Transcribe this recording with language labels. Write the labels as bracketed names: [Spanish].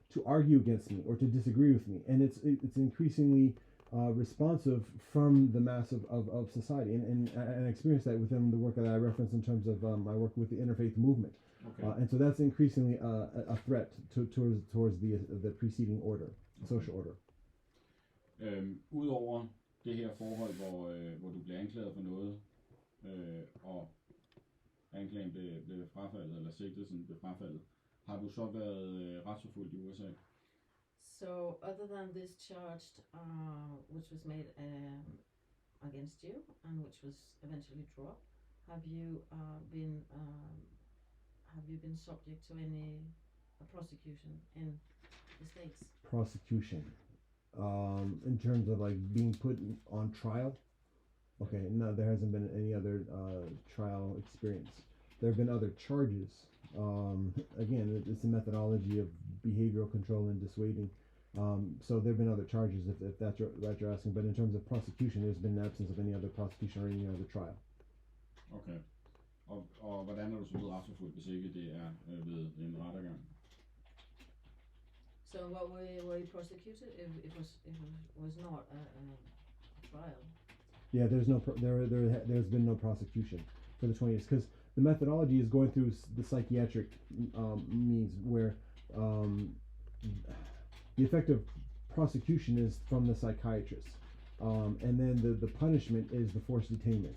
[English] argue against me or to disagree with me, and it's increasingly responsive from the mass of society, and I experienced that within the work that I referenced in terms of my work with the interfaith movement, and so that's increasingly a threat towards the preceding order, social order. [Danish] Udover det her forhold, hvor du bliver anklaget for noget, og anklagen blev frafaldet, eller sigtelsen blev frafaldet, har du så været retsforfulgt i USA? [English] So other than this charge, which was made against you and which was eventually dropped, have you been subject to any prosecution in the States? Prosecution, in terms of like being put on trial? Okay, no, there hasn't been any other trial experience. There have been other charges. Again, it's a methodology of behavioral control and dissuading. So there have been other charges, if that's what you're asking. But in terms of prosecution, there's been an absence of any other prosecution or any other trial. Okay. [Danish] Og hvordan er du så blevet retsforfulgt, hvis ikke det er ved en rettergang? [English] So what were you prosecuted if it was not a trial? Yeah, there's been no prosecution for the 20 years, because the methodology is going through the psychiatric means where the effective prosecution is from the psychiatrist, and then the punishment is the forced detainment.